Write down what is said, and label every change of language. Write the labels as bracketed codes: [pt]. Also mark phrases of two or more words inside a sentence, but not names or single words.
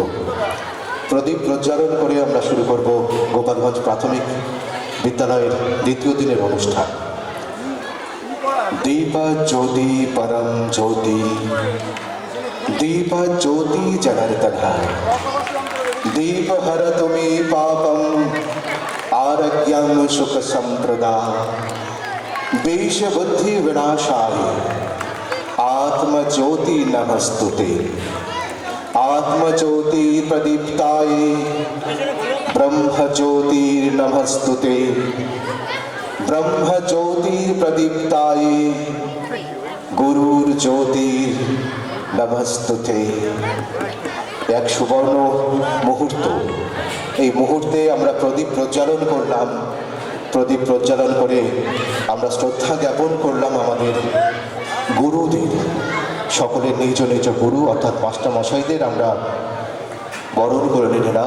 [bn] প্রদীপ প্রজ্বালন করে আমরা শুরু করব গোপালগঞ্জ প্রাথমিক বিদ্যালয়ের দ্বিতীয় দিনের অনুষ্ঠান। [sa] দীপ জ্যোতি পরম জ্যোতি, দীপ জ্যোতি জনার্দন, দীপ হর তুমি পাপম आरोग्यं सुख संप्रदा, देश बुद्धि विनाशाय आत्म ज्योति नमस्तुते, आत्म ज्योति प्रदीप्ताय ब्रह्म ज्योति नमस्तुते, ब्रह्म ज्योति प्रदीप्ताय गुरुर ज्योति नमस्तुते। [bn] এক সুবর্ণ মুহূর্ত। এই মুহূর্তে আমরা প্রদীপ প্রজ্বালন করলাম। প্রদীপ প্রজ্বালন করে আমরা শ্রদ্ধা জ্ঞাপন করলাম আমাদের গুরুদের। সকলের নিজ নিজ গুরু অর্থাৎ মাস্টারমশাইদের আমরা বরণ করে নিলাম।